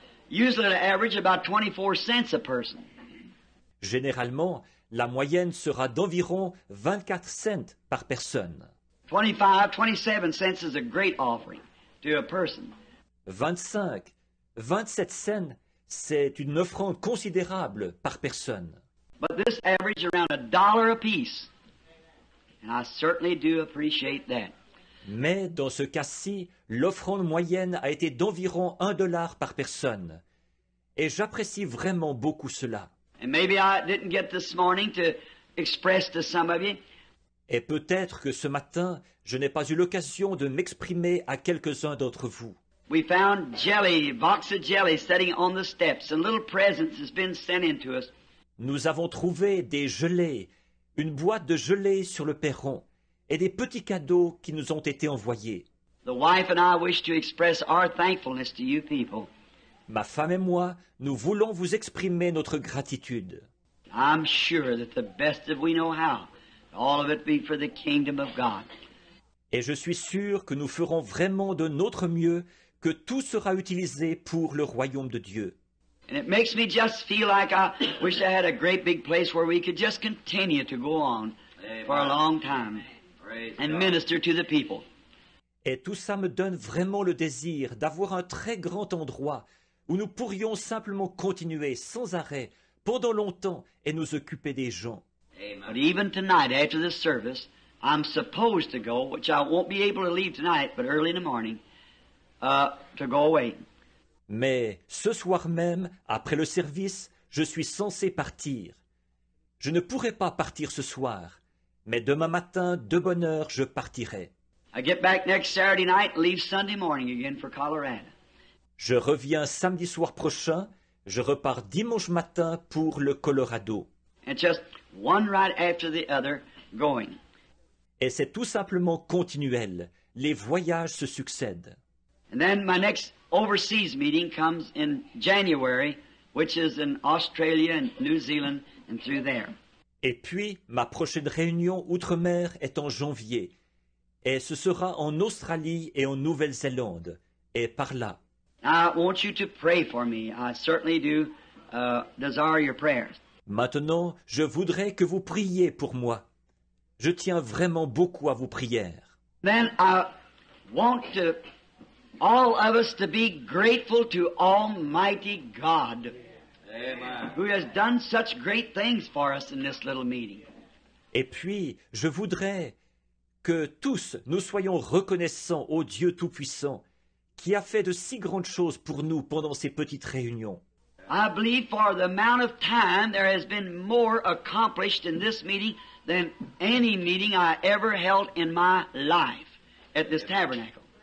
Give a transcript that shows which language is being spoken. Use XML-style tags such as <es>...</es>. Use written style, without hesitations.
<en>Usually they average about 24 cents a person.</en> <fr>Généralement, la moyenne sera d'environ 24 cents par personne.</fr> <en>27 cents is a great offering to a person.</en> <fr>27 cents, c'est une offrande considérable par personne.</fr> <en>But this average around $1 apiece. And I certainly do appreciate that.</en> <fr>Mais dans ce cas-ci, l'offrande moyenne a été d'environ $1 par personne. Et j'apprécie vraiment beaucoup cela.</fr> <en>And maybe I didn't get this morning to express to some of you.</en> <fr>Et peut-être que ce matin, je n'ai pas eu l'occasion de m'exprimer à quelques-uns d'entre vous.</fr> <en>We found jelly, box of jelly sitting on the steps, and little presents has been sent into us.</en> <fr>Nous avons trouvé des gelées, une boîte de gelée sur le perron, et des petits cadeaux qui nous ont été envoyés.</fr> <en>The wife and I wish to express our thankfulness to you people.</en> <fr>Ma femme et moi, nous voulons vous exprimer notre gratitude.</fr> <en>I'm sure that the best that we know how, all of it be for the kingdom of God.</en> <fr>Et je suis sûr que nous ferons vraiment de notre mieux, que tout sera utilisé pour le royaume de Dieu.</fr> <en>And it makes me just feel like I wish I had a great big place where we could just continue to go on for a long time and minister to the people.</en> <fr>Et tout ça me donne vraiment le désir d'avoir un très grand endroit où nous pourrions simplement continuer sans arrêt pendant longtemps et nous occuper des gens.</fr> <en>But even tonight, after the service, I'm supposed to go, which I won't be able to leave tonight, but early in the morning, to go away.</en> <fr>Mais ce soir même, après le service, je suis censé partir. Je ne pourrai pas partir ce soir, mais demain matin, de bonne heure, je partirai.</fr> <en>I get back next Saturday night and leave Sunday morning again for Colorado.</en> <fr>Je reviens samedi soir prochain, je repars dimanche matin pour le Colorado.</fr> <en>And just one right after the other going.</en> <fr>Et c'est tout simplement continuel. Les voyages se succèdent.</fr> <en>And then my next overseas meeting comes in January, which is in Australia and New Zealand and through there.</en> <fr>Et puis, ma prochaine réunion outre-mer est en janvier. Et ce sera en Australie et en Nouvelle-Zélande. Et par là.</fr> <en>Now, I want you to pray for me. I certainly do desire your prayers.</en> <fr>Maintenant, je voudrais que vous priez pour moi. Je tiens vraiment beaucoup à vos prières.</fr> <en>Then I want to, all of us to be grateful to Almighty God, Amen, who has done such great things for us in this little meeting.</en> <fr>Et puis, je voudrais que tous nous soyons reconnaissants au Dieu Tout-Puissant, qui a fait de si grandes choses pour nous pendant ces petites réunions.</fr> <en>I believe for the amount of time there has been more accomplished in this meeting than any meeting I ever held in my life at this tabernacle.</en>